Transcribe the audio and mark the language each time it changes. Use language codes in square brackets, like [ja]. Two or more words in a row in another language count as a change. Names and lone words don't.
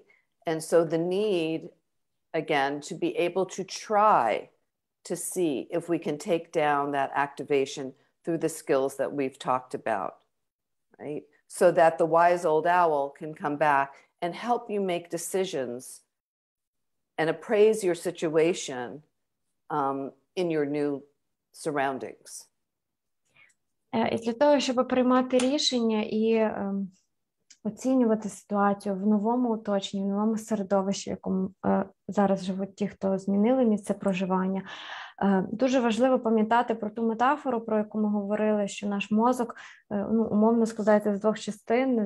[en] And so the need, again, to be able to try to see if we can take down that activation through the skills that we've talked about, right? So that the wise old owl can come back and help you make decisions and appraise your situation in your new surroundings. [uk] І для того, щоб приймати рішення і оцінювати ситуацію в новому оточенні, в новому середовищі, в якому зараз живуть ті, хто змінили місце проживання, дуже важливо пам'ятати про ту метафору, про яку ми говорили, що наш мозок, умовно складається з двох частин.